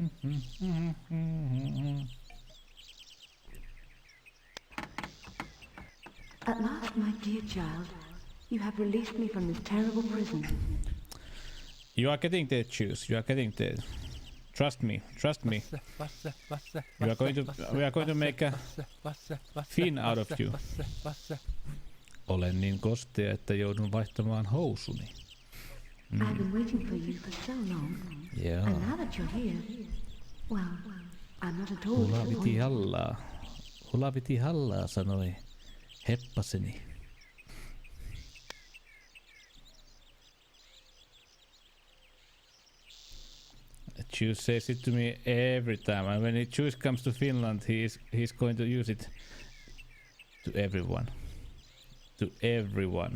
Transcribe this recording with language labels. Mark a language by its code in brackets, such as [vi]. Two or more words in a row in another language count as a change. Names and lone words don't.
[en] At last, my dear child, you have released me from this terrible prison. You are getting there, Juice. You are getting there. Trust me. Trust me. We are going to make a fin out of you. [fi] Olen niin kostea, että joudun vaihtamaan housuni. [en] I've been waiting for you for so long. Yeah. And now that you're here, well, I'm not at all [fi] Hula viti hallaa, sanoi heppaseni. [en] Juice says it to me every time, and when Juice comes to Finland, he's going to use it to everyone. To everyone.